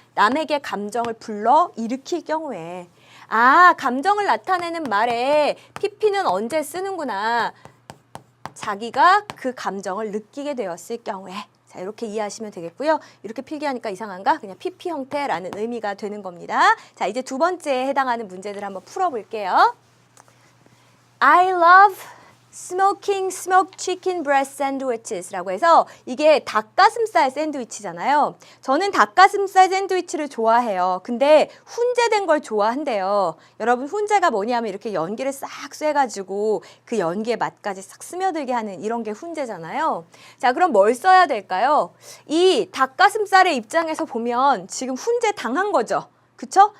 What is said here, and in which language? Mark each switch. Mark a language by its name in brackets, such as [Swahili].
[Korean] 남에게 감정을 불러 일으킬 경우에. 아, 감정을 나타내는 말에 pp는 언제 쓰는구나. 자기가 그 감정을 느끼게 되었을 경우에. 자, 이렇게 이해하시면 되겠고요. 이렇게 필기하니까 이상한가? 그냥 pp 형태라는 의미가 되는 겁니다. 자, 이제 두 번째에 해당하는 문제들 한번 풀어볼게요. [English] I love smoking smoked chicken breast sandwiches라고 [Korean] 해서 이게 닭가슴살 샌드위치잖아요. 저는 닭가슴살 샌드위치를 좋아해요. 근데 훈제된 걸 좋아한대요. 여러분, 훈제가 뭐냐면 이렇게 연기를 싹 쐬가지고 그 연기의 맛까지 싹 스며들게 하는 이런 게 훈제잖아요. 자, 그럼 뭘 써야 될까요? 이 닭가슴살의 입장에서 보면 지금 훈제 당한 거죠. 그쵸?